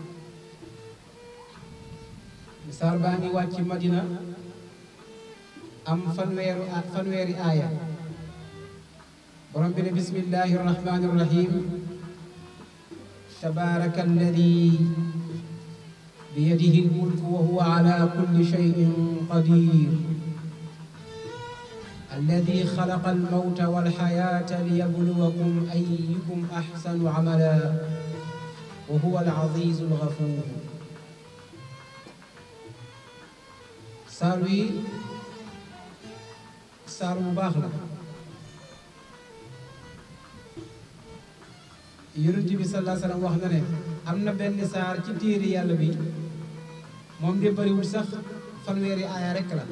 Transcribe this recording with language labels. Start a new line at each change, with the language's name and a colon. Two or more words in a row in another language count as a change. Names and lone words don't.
Wolof: saar baa ngi wàcc Madina am fanweeri aaya. borom bi ne
Arabic: بسم الله الرحمن الرحيم. تبارك الذي بيده الملك وهو على كل شيء قدير. الذي خلق الموت والحياة ليبلوكم أيكم أحسن عملا وهو العزيز الغفور.
Wolof: saar bu baax la. Yonent bi
Arabic: صلى الله عليه وسلم
Wolof: wax na ne am na benn saar ci téere yàlla bi moom de bariwul sax fanweeri aaya rekk la.